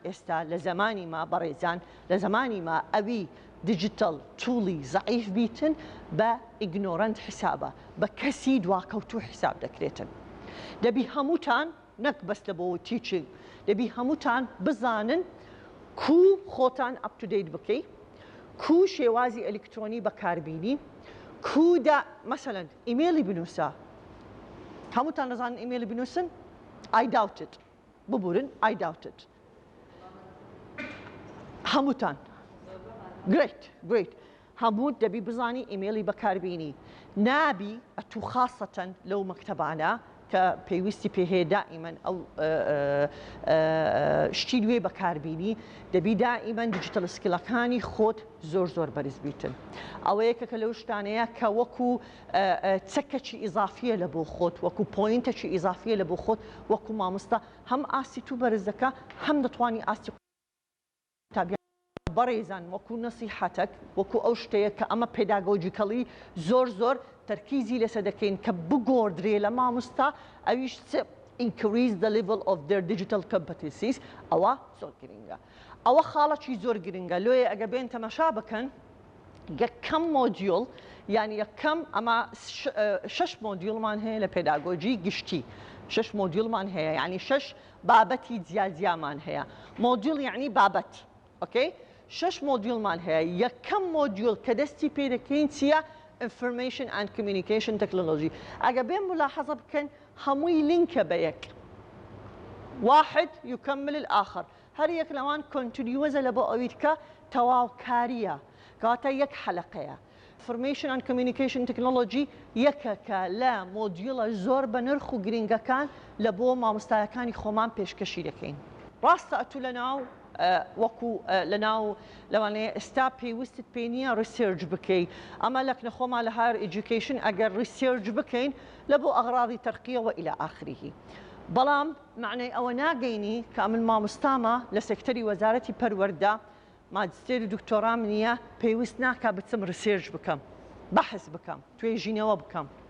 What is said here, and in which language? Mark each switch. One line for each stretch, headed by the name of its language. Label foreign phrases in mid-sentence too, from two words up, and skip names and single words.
Central Kurdish: ئێستا لە زمانی ما بەڕێزان لە زمانی ما ئەوی دیجیتال توڵی زعیف بیتن بە ئیگنۆرەنت حسابە بە کەسی دواکەوتوو حساب دەکرێتن دەبی هەمووتان نەک بەس لە بۆ تیچنگ دەبی هەمووتان بزانن کو خۆتان ئەپ-تو-دەیت بکەی کو شێوازی ئەلکترۆنی بەکاربینی کودا مثلا ئیمێلی بنووسە هەمووتان دەزانن ئیمێلی بنووسن
English: I doubt it
Central Kurdish: ببورن
English: I doubt it
Central Kurdish: هەمووتان great هەموو دەبی بزانی ئیمێلی بەکاربینی نابی ئەتوو خاصەتەن لەو مەکتەبانە کە پێویستی پێ هەیە دائیمەن ئەو شتی نوێ بەکاربینی دەبی دائیمەن دیجیتەل سکیلەکانی خۆت زۆر بەرز بیتن ئەوە یەکێکە لەو شتانەیە کە وەکو چەکەکی ئیزافیە لە بۆ خۆت وەکو پۆینتێکی ئیزافیە لە بۆ خۆت وەکو مامۆستا هەم ئاستی تو بەرز دەکا هەم دەتوانی ئاستی بەڕێزان وەکو نەسیحەتێک وەکو ئەو شتەیە کە ئەمە پێداگۆجیکەڵی زۆر تەرکیزی لەسەر دەکەین کە بگۆڕدرێ لە مامۆستا ئەویش
English: increase the level of their digital competencies
Central Kurdish: ئەوە زۆر گرنگە ئەوە خاڵەکی زۆر گرنگە لۆیە ئەگە بێن تەماشا بکەن یەکەم مۆدیۆل یعنی یەکەم ئەمە 6 مۆدیۆلمان هەیە لە پێداگۆجی گشتی 6 مۆدیۆلمان هەیە یعنی 6 بابەتی جیاجیامان هەیە مۆدیۆل یعنی بابەت ئۆکەی 6 مۆدیۆلمان هەیە یەکەم مۆدیۆل کە دەستی پێ دەکەین چییە
English: information and communication technology
Central Kurdish: ئەگە بێن ملاحەزە بکەن هەمووی لینکە بە یەک
Arabic: واحد يكمل الآخر
Central Kurdish: هەر یەک لەوان کۆنتینیوەزە لە بۆ ئەوی کە تەواوکاریە کەواتە یەک حەلەقەیە
English: information and communication technology
Central Kurdish: یەکەکە لە مۆدیۆلە زۆر بە نرخ و گرنگەکان لە بۆ مامۆستایەکانی خۆمان پێشکەشی دەکەین ڕاستە ئەتوو لەناو وەکو لەناو لەوانەیە ئێستا پێویستت پێ نییە ریسێرچ بکەی ئەمە لەکنە خۆمان لە
English: higher education
Central Kurdish: ئەگەر ریسێرچ بکەین لە بۆ ئەغراضی تەرقیەوە
Arabic: ئیلە ئاخریه
Central Kurdish: بەڵام معنەی ئەوە ناگەینی کە من مامۆستامە لە سێکتەری وەزارەتی پەروەردە ماجستێر و دکتۆرام نییە پێویست ناکا بچم ریسێرچ بکەم بەحث بکەم توێژینەوە بکەم